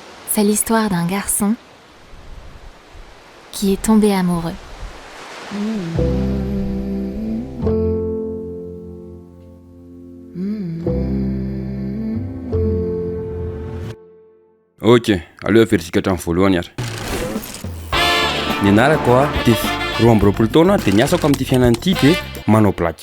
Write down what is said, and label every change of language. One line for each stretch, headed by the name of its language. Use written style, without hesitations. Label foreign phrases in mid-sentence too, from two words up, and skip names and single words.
French: C'est l'histoire d'un garçon qui est tombé amoureux.
Malagasy: Ok, aleo verisikatra amin'ny voalohany ary. Ny anarako a Tefy, roa amby roapolo taona dia niasako amin'ity fiainana ity dia manao blaky.